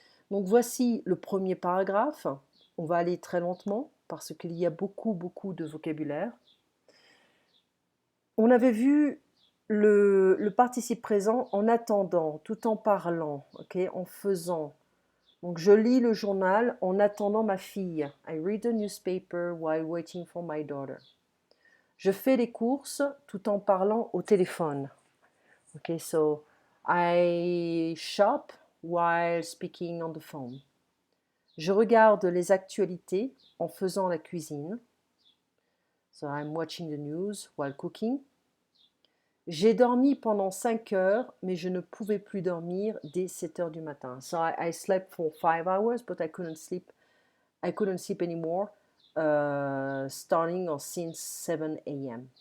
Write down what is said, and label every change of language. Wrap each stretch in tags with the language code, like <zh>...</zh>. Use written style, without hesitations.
<fr>Donc voici le premier paragraphe. On va aller très lentement parce qu'il y a beaucoup de vocabulaire. On avait vu le participe présent en attendant, tout en parlant, okay, en faisant. Donc je lis le journal en attendant ma fille.</fr> <en>I read the newspaper while waiting for my daughter.</en> <fr>Je fais les courses tout en parlant au téléphone.</fr> <en>Okay, so I shop while speaking on the phone.</en> <fr>Je regarde les actualités en faisant la cuisine.</fr> <en>So I'm watching the news while cooking.</en> <fr>J'ai dormi pendant 5 heures, mais je ne pouvais plus dormir dès 7 heures du matin.</fr> <en>So I slept for 5 hours, but I couldn't sleep anymore, starting or since 7 a.m.</en>